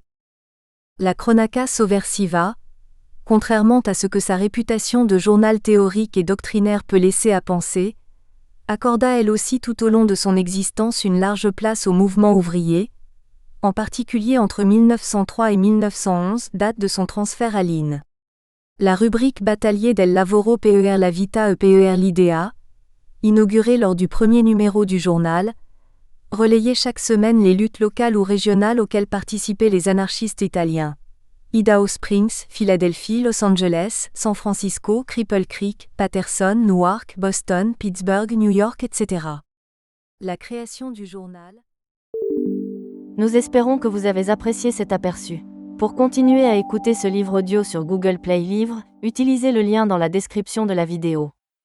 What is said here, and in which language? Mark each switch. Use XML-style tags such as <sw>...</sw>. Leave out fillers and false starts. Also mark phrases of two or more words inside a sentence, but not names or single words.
<fr>La Cronaca Sovversiva, contrairement à ce que sa réputation de journal théorique et doctrinaire peut laisser à penser, accorda elle aussi tout au long de son existence une large place au mouvement ouvrier, en particulier entre 1903 et 1911, date de son transfert à l'IN. La rubrique Battaglie del Lavoro per la Vita e per l'Idea, inaugurée lors du premier numéro du journal, relayait chaque semaine les luttes locales ou régionales auxquelles participaient les anarchistes italiens. Idaho Springs, Philadelphie, Los Angeles, San Francisco, Cripple Creek, Paterson, Newark, Boston, Pittsburgh, New York, etc. La création du journal. Nous espérons que vous avez apprécié cet aperçu. Pour continuer à écouter ce livre audio sur Google Play Livres, utilisez le lien dans la description de la vidéo.</fr>